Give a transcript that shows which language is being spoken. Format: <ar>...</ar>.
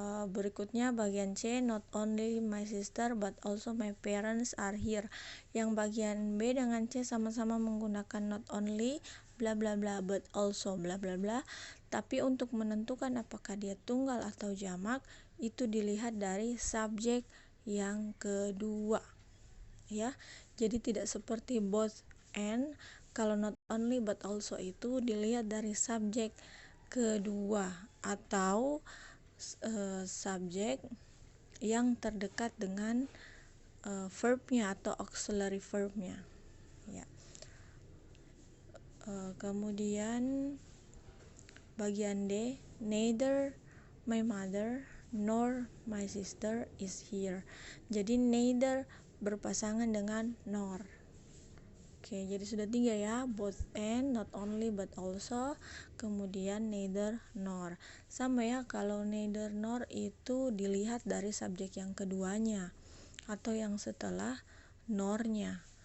<id>Berikutnya bagian C,</id> <en>not only my sister but also my parents are here.</en> <id>Yang bagian B dengan C sama-sama menggunakan not only bla bla bla but also bla bla bla, tapi untuk menentukan apakah dia tunggal atau jamak itu dilihat dari subjek yang kedua ya. Jadi tidak seperti both and. Kalau not only but also itu dilihat dari subjek kedua atau subjek yang terdekat dengan verbnya atau auxiliary verbnya ya. Kemudian bagian D,</id> <en>neither my mother nor my sister is here.</en> <id>Jadi neither berpasangan dengan nor. Oke, jadi sudah 3 ya, both and, not only but also, kemudian neither nor. Sama ya, kalau neither nor itu dilihat dari subjek yang keduanya atau yang setelah nornya.</id>